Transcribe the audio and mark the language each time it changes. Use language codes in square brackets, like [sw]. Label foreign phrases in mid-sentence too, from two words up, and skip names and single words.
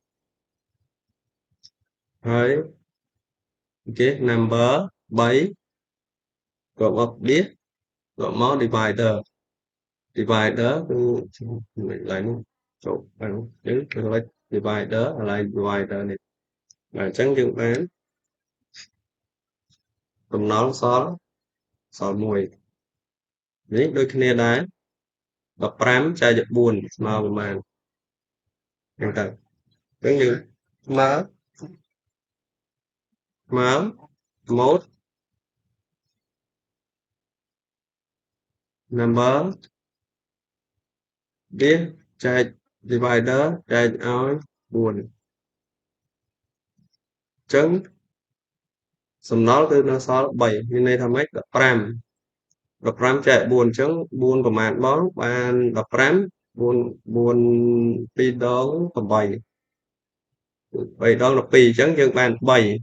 [km] ហើយគេ number 3ក៏មក base ក៏មក divider គឺកន្លែងនេះចូលហ្នឹងយើង [en] select divider [km] កន្លែង divider នេះបាទអញ្ចឹងយើងបានសំណល់សល់ 1នេះដូចគ្នាដែរ15ចែកទៅ4ស្មើប្រមាណអញ្ចឹងទៅអញ្ចឹងយើងស្មើ [en] mode number base [km] ចែក divider ចែកឲ្យ4អញ្ចឹង សំណល់គឺនៅសល់3មានន័យថាម៉េច15ចែក4អញ្ចឹង4ប្រមាណបងបាន15 4 2ដង8 3ដង12អញ្ចឹងយើងបាន3